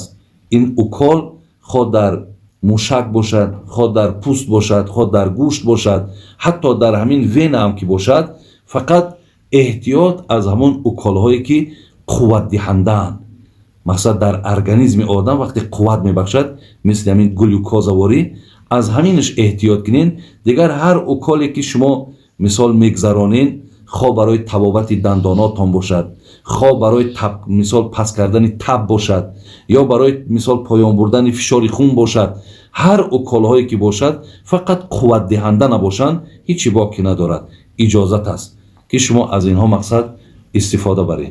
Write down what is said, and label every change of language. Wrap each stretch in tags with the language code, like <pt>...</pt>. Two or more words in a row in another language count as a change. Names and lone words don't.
<tg>ин укол хоҳ дар мушак бошад, хоҳ дар пӯст бошад, хоҳ дар гӯшт бошад, ҳатто дар ҳамин вена ҳам ки бошад, фақат эҳтиёт аз ҳамон уколҳое ки қувватдиҳандаанд. мақсад дар организми одам вақте қувват мебахшад, мисли ҳамин глюкозаворӣ, аз ҳаминаш эҳтиёт кунед. дигар ҳар уколе ки шумо мисол мегзаронед, хоҳ барои табобати дандонотон бошад, Хо барои таб мисол паст кардан таб бошад ё барои мисол поён бурдан фишори хун бошад, ҳар уколҳое ки бошад фақат қувватдиҳанда набошанд ҳеҷ чӣ боқӣ надорад. Иҷозат аст ки шумо аз инҳо мақсад истифода баред.</tg>